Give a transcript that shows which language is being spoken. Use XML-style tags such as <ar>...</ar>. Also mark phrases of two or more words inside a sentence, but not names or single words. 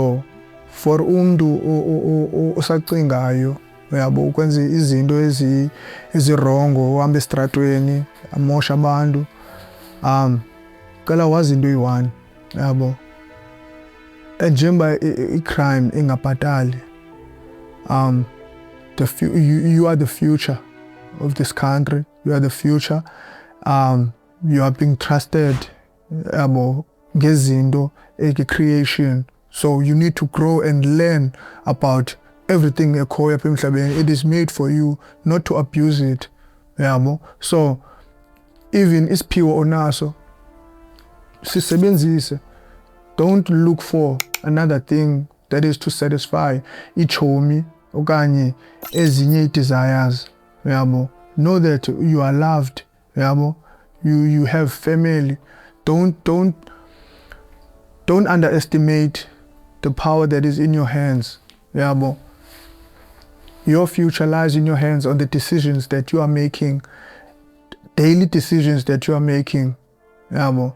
<en>So for</en> <xh>umuntu osacingayo uyabo ukwenza izinto ezirongo uhamba estratweni amosha abantu cela wazi into eyi-1 yabo njengoba i-crime ingabhatali</xh> <en>you are the future of this country, you are the future, you are being trusted</en> <xh>yabo ngezinto</xh> <en>creation, so you need to grow and learn about everything</en> <xh>ekhoyo apha emhlabeni.</xh> <en>It is made for you, not to abuse it yabo. So even</en> <xh>isiphiwo onaso sisebenzise.</xh> <en>Don't look for another thing that is to satisfy</en> <xh>ichomi okanye ezinye</xh> <en>desires yabo. Know that you are loved yabo. You have family. Don't underestimate the power that is in your hands yabo. Your future lies in your hands, on the decisions that you are making, daily decisions that you are making yabo.</en>